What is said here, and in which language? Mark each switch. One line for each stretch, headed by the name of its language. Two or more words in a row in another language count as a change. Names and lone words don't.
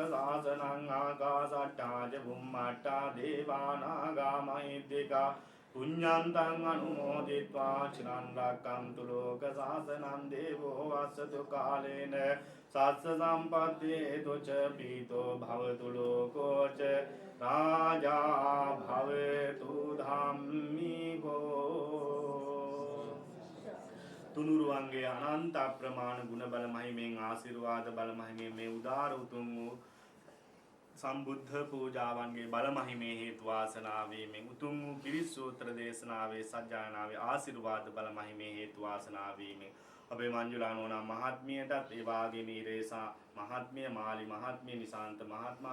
Pali: සාසනං ආකාසට්ඨා ච බුම්මට්ඨා දේවානාගා මහිද්దికා පුඤ්ඤන්තං අනුමෝදිत्वा චිරන් රැක්කන්තු ලෝක සාසනං දේවෝ වස්සතු කාලේන සස්ස සම්පත්තේ තුච පීතෝ භවතු ලෝකෝ ච රාජා භවතු ධම්මිකෝ.
Sinhala: තුනුරුවන්ගේ අනන්ත අප්‍රමාණ ගුණ බල මහිමෙන් ආශිර්වාද බල මහිමෙන් මේ උදාර උතුම් වූ සම්බුද්ධ පූජාවන්ගේ බල මහිමේ හේතු වාසනා වීමෙන් උතුම් වූ පිරිත් සූත්‍ර දේශනාවේ සජ්ජායනාවේ ආශිර්වාද බල මහිමේ හේතු වාසනා වීමෙන් අපේ මංජුලා නෝනා මහත්මියටත් ඒ වාගේම ඉරේසා මහත්මිය මාලි මහත්මිය නිසාන්ත මහත්මයා